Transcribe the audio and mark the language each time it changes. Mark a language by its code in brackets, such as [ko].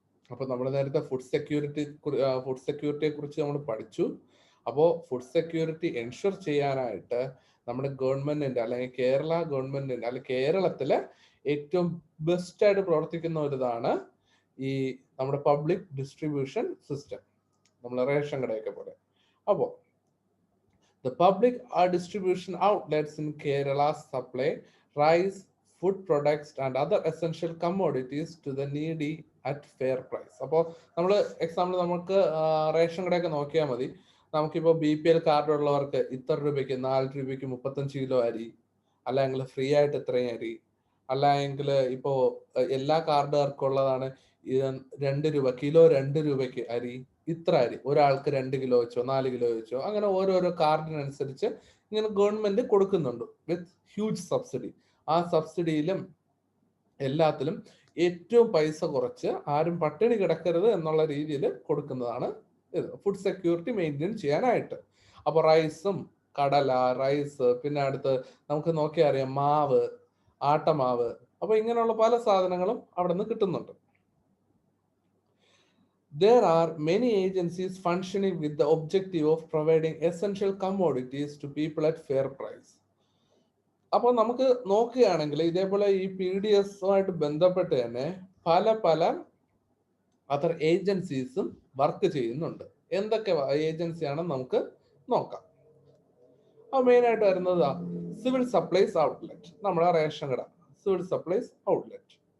[ml] അപ്പൊ നമ്മൾ നേരത്തെ ഫുഡ് സെക്യൂരിറ്റിയെ കുറിച്ച് നമ്മൾ പഠിച്ചു. അപ്പോൾ ഫുഡ് സെക്യൂരിറ്റി എൻഷുർ ചെയ്യാനായിട്ട് നമ്മുടെ ഗവൺമെന്റിന്റെ അല്ലെങ്കിൽ കേരള ഗവൺമെന്റിന്റെ അല്ലെങ്കിൽ കേരളത്തിലെ ഏറ്റവും ബെസ്റ്റ് ആയിട്ട് പ്രവർത്തിക്കുന്ന ഒരു ഇതാണ് ഈ നമ്മുടെ പബ്ലിക് ഡിസ്ട്രിബ്യൂഷൻ സിസ്റ്റം, നമ്മളെ റേഷൻ കടയൊക്കെ പോലെ. അപ്പോൾ [en] the public distribution outlets in Kerala supply rice, food products and other essential commodities to the needy at fair price. [ml] അപ്പോൾ നമ്മൾ എക്സാമ്പിൾ നമുക്ക് റേഷൻ കടയൊക്കെ നോക്കിയാൽ മതി. നമുക്കിപ്പോൾ BPL കാർഡ് ഉള്ളവർക്ക് ഇത്ര രൂപയ്ക്ക് 4 രൂപയ്ക്ക് 35 കിലോ അരി, അല്ലെങ്കിൽ ഫ്രീ ആയിട്ട് ഇത്രയും അരി, അല്ലെങ്കിൽ ഇപ്പോൾ എല്ലാ കാർഡുകാർക്കും ഉള്ളതാണ് 2 രൂപ കിലോ, 2 രൂപയ്ക്ക് അരി, ഇത്ര അരി, ഒരാൾക്ക് 2 കിലോ വെച്ചോ 4 കിലോ വെച്ചോ, അങ്ങനെ ഓരോരോ കാർഡിനനുസരിച്ച് ഇങ്ങനെ ഗവൺമെന്റ് കൊടുക്കുന്നുണ്ട് [en] With huge subsidy. [ml] ആ സബ്സിഡിയിലും എല്ലാത്തിലും ഏറ്റവും പൈസ കുറച്ച് ആരും പട്ടിണി കിടക്കരുത് എന്നുള്ള രീതിയിൽ കൊടുക്കുന്നതാണ് ഇത്, ഫുഡ് സെക്യൂരിറ്റി മെയിൻറ്റെയിൻ ചെയ്യാനായിട്ട്. അപ്പൊ റൈസും, കടല, റൈസ്, പിന്നെ അടുത്ത് നമുക്ക് നോക്കിയാൽ അറിയാം മാവ്, ആട്ടമാവ്, അപ്പൊ ഇങ്ങനെയുള്ള പല സാധനങ്ങളും അവിടെ നിന്ന് കിട്ടുന്നുണ്ട്. [en] There are many agencies functioning with the objective of providing essential commodities to people at fair price. [ml] അപ്പോൾ നമുക്ക് നോക്കുകയാണെങ്കിൽ ഇതേപോലെ ഈ PDS-ഉമായിട്ട് ബന്ധപ്പെട്ട് തന്നെ പല പല അതർ ഏജൻസീസും വർക്ക് ചെയ്യുന്നുണ്ട്. എന്തൊക്കെ ഏജൻസിയാണെന്ന് നമുക്ക് നോക്കാം. അത് മെയിനായിട്ട് വരുന്നത് സിവിൽ സപ്ലൈസ് ഔട്ട്ലെറ്റ്, നമ്മുടെ റേഷൻ കട, സിവിൽ സപ്ലൈസ് ഔട്ട്ലെറ്റ്.